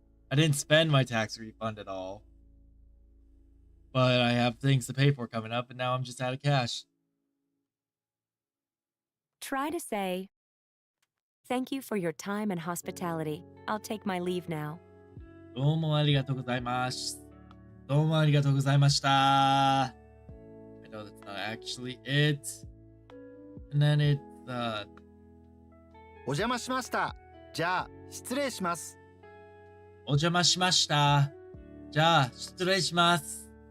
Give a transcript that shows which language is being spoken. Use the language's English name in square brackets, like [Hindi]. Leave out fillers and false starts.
[English] I didn't spend my tax refund at all, but I have things to pay for coming up, and now I'm just out of cash. Try to say, "Thank you for your time and hospitality. I'll take my leave now." [Japanese] どうもありがとうございます。どうもありがとうございました。 [English] I know that's not actually it. And then it's, [Japanese] お邪魔しました。じゃあ、失礼します。お邪魔しました。じゃあ、失礼します。